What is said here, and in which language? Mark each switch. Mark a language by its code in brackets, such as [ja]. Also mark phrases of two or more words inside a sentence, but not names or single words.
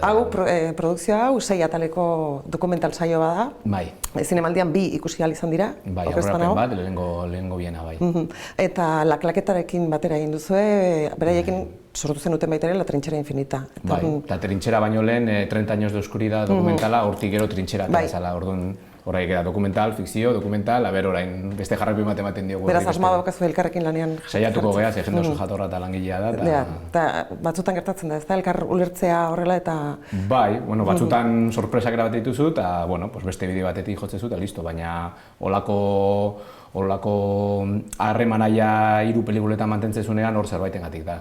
[eu] Hau, produkzioa hau, 6 ataleko dokumental saio bada. Bai. Zinemaldian 2 ikusi ahal izan dira. Bai, aurrapen bat, lehenengo biena, bai. Eta La Claquetarekin batera egin duzue, beraiekin sortu zenuten baita ere La Trinchera Infinita. Bai, eta Trinchera baino lehen 30 años de oscuridad dokumentala, hortik gero Trinchera eta bezala, orduan horreik da dokumental, fikzio, dokumental, orain beste jarraipen bat ematen diogu. Beraz, asmoa daukazu elkarrekin lanean jartzen. Saiatuko geha, ze jende oso jatorra eta langilea da. Eta batzutan gertatzen da, ez da, elkar ulertzea horrela eta... Bai, batzutan sorpresak erabate dituzu, eta beste bideo batetik jotzen zu, eta listo, baina holako harremanaia 3 pelikuletan mantentzen zunean hor zerbaitengatik da.